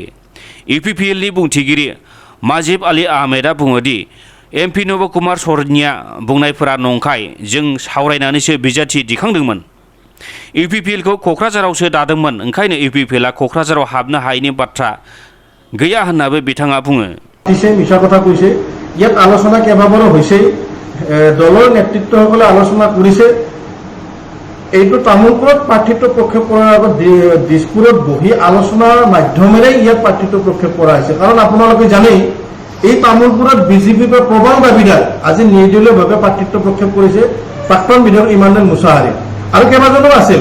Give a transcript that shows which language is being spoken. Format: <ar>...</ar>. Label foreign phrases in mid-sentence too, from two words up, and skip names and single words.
<brx>इउपिपिएलनि बुंथिगिरि माजिब आली आहमेदा बुङोदि एमपि नब कुमार सर्निया बुंनायफोरा नंखाय, जों सावरायनानैसो बिजाथि दिखांदोंमोन। इउपिपिएलखौ क'क्राझारावसो दादोंमोन, ओंखायनो इउपिपिएलआ क'क्राझाराव हाबनो हायैनि बाथ्रा गैया होननाबो बिथाङा बुङो।</brx> <as>মিছা কথা কৈছে। ইয়াত আলোচনা কেইবাবাৰো হৈছে, দলৰ নেতৃত্বসকলে আলোচনা কৰিছে। এইটো তামোলপুৰত প্ৰাৰ্থিত্ব প্ৰক্ষেপ কৰাৰ আগত দিছপুৰত বহি আলোচনাৰ মাধ্যমেৰে ইয়াত প্ৰাৰ্থিত্ব প্ৰক্ষেপ কৰা হৈছে। কাৰণ আপোনালোকে জানেই এই তামোলপুৰত বিজেপিৰ প্ৰবল দাবীদাৰ আজি নিৰ্দলীয়ভাৱে প্ৰাৰ্থিত্ব প্ৰক্ষেপ কৰিছে প্ৰাক্তন বিধায়ক ইমানুৱেল মুছাহাৰী আৰু কেইবাজনো আছিল।</as>